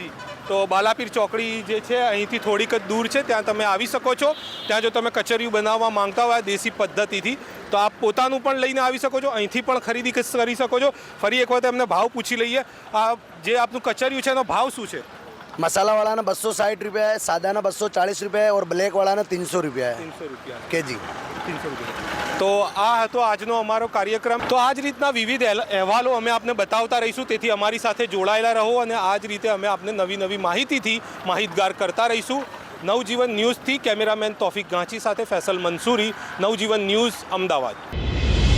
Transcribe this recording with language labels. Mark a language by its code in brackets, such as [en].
[gu] જી તો બાલાપીર ચોકડી જે છે અહીંથી થોડીક જ દૂર છે ત્યાં તમે આવી શકો છો ત્યાં જો તમે કચરિયું બનાવવા માંગતા હોય દેશી પદ્ધતિથી તો આપ પોતાનું પણ લઈને આવી શકો છો અહીંથી પણ ખરીદી કરી શકો છો ફરી એક વખત એમને ભાવ પૂછી લઈએ આ જે આપનું કચરિયું છે એનો ભાવ શું છે [hi] मसाला वाला ना 260 रुपया है, सादा ना 240 रुपया है और ब्लैक वाला ना 300 रुपया है [gu] 300 રૂપિયા [hi] केजी। [gu] 300 રૂપિયા તો આ હતો આજનો અમારો કાર્યક્રમ તો આ જ રીતના વિવિધ અહેવાલો અમે આપને બતાવતા રહીશું તેથી અમારી સાથે જોડાયેલા રહો અને આ જ રીતે અમે આપને નવી નવી માહિતીથી માહિતગાર કરતા રહીશું નવજીવન ન્યૂઝથી કેમેરામેન તોફિક ગાંચી સાથે ફૈસલ મંસૂરી નવજીવન ન્યૂઝ અમદાવાદ।